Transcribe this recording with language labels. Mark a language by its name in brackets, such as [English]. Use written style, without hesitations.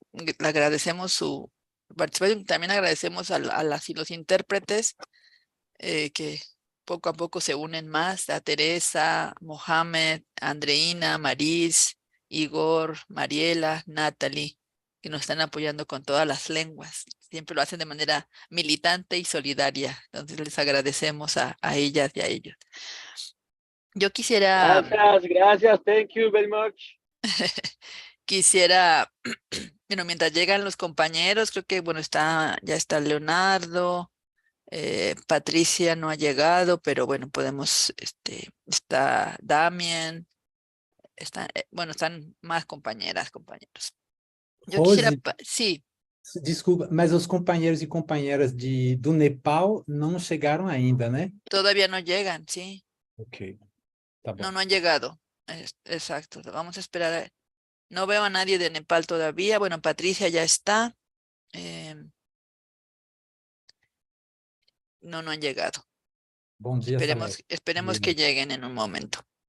[Spanish] Le agradecemos su participación. También agradecemos a las y los intérpretes que poco a poco se unen más, a Teresa, Mohamed, Andreina, Maris, Igor, Mariela, Natalie, que nos están apoyando con todas las lenguas. Siempre lo hacen de manera militante y solidaria. Entonces les agradecemos a ellas y a ellos. Yo quisiera... Gracias, [English] thank you very much. [Spanish] Quisiera, bueno, mientras llegan los compañeros, creo que, bueno, ya está Leonardo, Patricia no ha llegado, pero bueno, podemos, está Damien, bueno, están más compañeros. Yo quisiera, Rose, sí, [Portuguese] desculpa, mas os companheiros e companheiras do Nepal não chegaram ainda, né? [Spanish] todavía no llegan, sí, [Portuguese] Ok, tá bom. [Spanish] no han llegado, exacto, vamos a esperar. No veo a nadie de Nepal todavía, bueno, Patricia ya está, no han llegado. [Portuguese] Bom dia, Salete. [Spanish] Esperemos que lleguen en un momento.